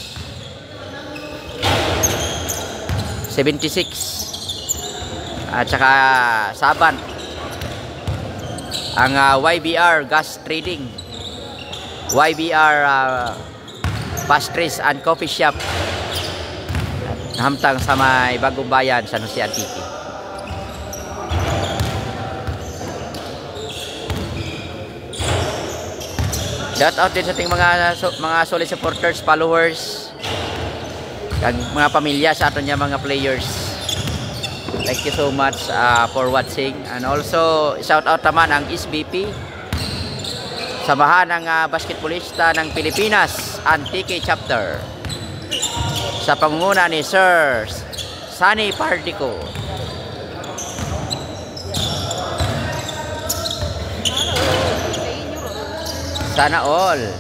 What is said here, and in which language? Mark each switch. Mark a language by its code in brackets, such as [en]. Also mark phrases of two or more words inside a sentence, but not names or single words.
[hil] 76 at saka Saban, ang YBR Gas Trading, YBR Pastries and Coffee Shop, nahamtang sa may Bagong Bayan, San Jose Antique. [en] Shout out [tl] din sa ating [hil] mga [en] solid supporters, followers, [hil] kag mga pamilya sa aton niya mga players. [en] Thank you so much for watching. And also shout out [tl] naman ang SBP, samahan ng basketballista ng Pilipinas Antique Chapter, sa pangunguna ni Sir Sunny Pardico. Sana all.